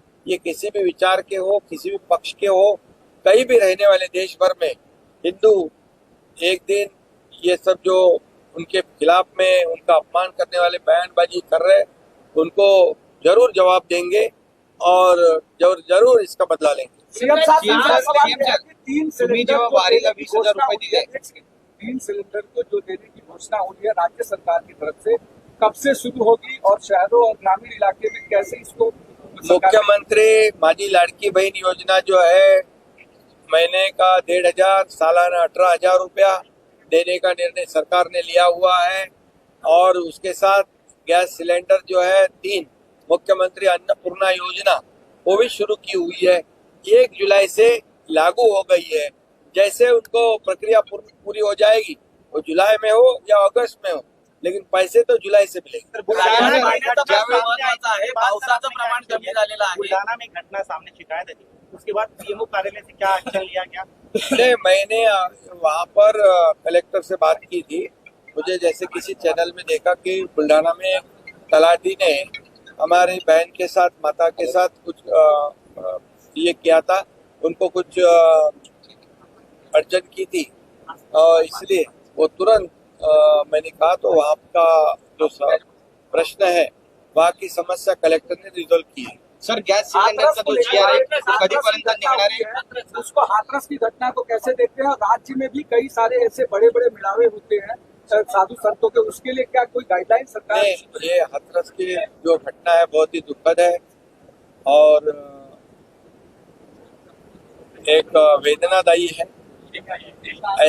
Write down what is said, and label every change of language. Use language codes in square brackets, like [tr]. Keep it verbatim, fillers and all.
[hi] ये किसी भी विचार के हो, किसी भी पक्ष के हो, कहीं भी रहने वाले देश भर में हिंदू एक दिन ये सब जो उनके खिलाफ में उनका अपमान करने वाले बयानबाजी कर रहे, उनको जरूर जवाब देंगे और जरूर जरूर इसका बदला लेंगे। सीएम साहब, तीन [mr] तुम्ही जेव्हा वारीला वीस हजार रुपये दिले, [hi] तीन सिलेंडर को जो देने की घोषणा हुई है राज्य सरकार की तरफ से, कब से शुरू होगी और शहरों और ग्रामीण इलाके में कैसे इसको? मुख्यमंत्री माझी लाडकी बहन योजना जो है, महीने का डेढ़ हजार सालाना अठारह हजार रुपया देने का निर्णय सरकार ने लिया हुआ है और उसके साथ गैस सिलेंडर जो है तीन, मुख्यमंत्री अन्नपूर्णा योजना वो भी शुरू की हुई है, एक जुलाई से लागू हो गई है। जैसे उनको प्रक्रिया पूरी हो जाएगी, वो जुलाई में हो या अगस्त में हो, लेकिन पैसे तो जुलाई से मिलेंगे। [mr] पावसाचं प्रमाण कमी झालेलं आहे, [hi] बुलढाणा में घटना सामने शिकायत है, उसके बाद सीएमओ कार्यालय से क्या एक्शन लिया गया? नहीं, मैंने वहाँ पर कलेक्टर से बात की थी, मुझे जैसे किसी चैनल में देखा कि बुलढाणा में तलाटी ने हमारी बहन के साथ, माता के साथ कुछ आ, ये किया था, उनको कुछ अड़चन की थी, इसलिए वो तुरंत आ, मैंने कहा तो वहाँ का जो प्रश्न है, वहाँ की समस्या कलेक्टर ने रिजोल्व की है। [mr] सर, गॅस सिलेंडरचा जो जीआर आहे कधीपर्यंत निघणार आहे, [hi] उसको हाथरस की घटना को कैसे देखते हैं? राज्य में भी कई सारे ऐसे बड़े बड़े मिलावे होते हैं साधु संतों के, उसके लिए क्या कोई गाइडलाइन सरकार? ये हाथरस की जो घटना है बहुत ही दुखद है और एक वेदनादायी है।